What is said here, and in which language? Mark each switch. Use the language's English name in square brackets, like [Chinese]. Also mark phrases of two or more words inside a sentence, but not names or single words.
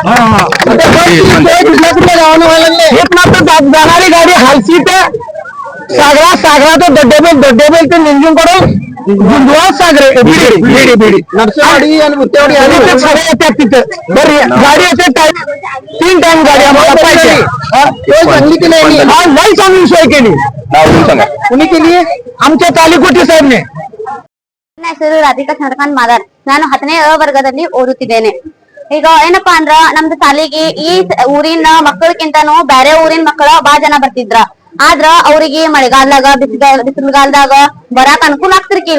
[Marathi] कुठल्या गावानं व्हायला लागले एक मात्र जाणारी गाडी हालसी ते सागरा तो दड्डेबेल ते निंजून कडून सागरे बिडी नरसवाडी आणि भुत्तेवाडी सगळे येतात तिथं. बरं गाडी येते 3 टाइम गाडी आम्हाला पाहिजे. चांगली की नाही? हा लई चांगली सोय केली. कुणी केली? आमच्या ತಾಳಿಕೋಟಿ ಸಾಹೇಬ್ನೆ. [Kannada] ನನ್ನ ಹೆಸರು ರಾಧಿಕಾ ಚಂದ್ರಕಾಂತ್ ಮಾದಾರ್. ನಾನು 10ನೇ ವರ್ಗದಲ್ಲಿ ಓದುತ್ತಿದ್ದೇನೆ. ಈಗ ಏನಪ್ಪಾ ಅಂದ್ರ ನಮ್ದು ಶಾಲೆಗೆ ಈ ಊರಿನ ಮಕ್ಕಳಕ್ಕಿಂತಾನು ಬೇರೆ ಊರಿನ ಮಕ್ಕಳ ಬಾಳ ಜನ ಬರ್ತಿದ್ರ. ಆದ್ರ ಅವ್ರಿಗೆ ಮಳೆಗಾಲದಾಗ ಬಿಸಿಲುಗಾಲದಾಗ ಬರಾಕ್ ಅನುಕೂಲ ಆಗ್ತಿರ್ಕಿಲ್ಲ.